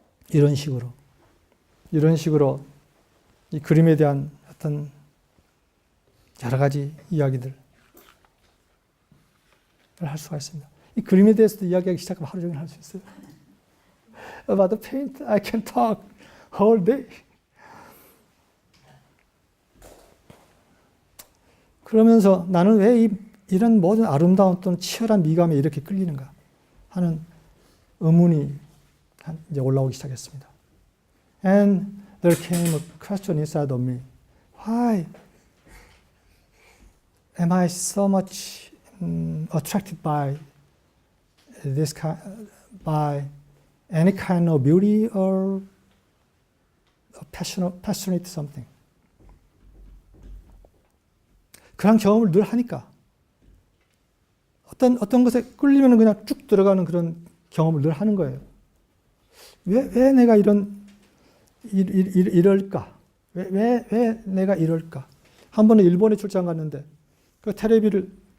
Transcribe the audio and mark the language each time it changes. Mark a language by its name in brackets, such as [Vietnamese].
[Korean] 이런 식으로 이 그림에 대한 어떤 여러 가지 이야기들을 할 수가 있습니다. 이 그림에 대해서도 이야기하기 시작하면 하루 종일 할 수 있어요. [English] About the paint, I can talk whole day. [Korean] 그러면서 나는 왜 이런 모든 아름다운 또는 치열한 미감에 이렇게 끌리는가 하는 의문이 이제 올라오기 시작했습니다. [English] And there came a question inside of me. Why am I so much attracted by by any kind of beauty or passionate something? [Korean] 그런 경험을 늘 하니까 어떤 것에 끌리면 그냥 쭉 들어가는 그런 경험을 늘 하는 거예요. 왜 내가 이럴까? 왜 내가 이럴까? 한 번은 일본에 출장 갔는데 그 텔레비를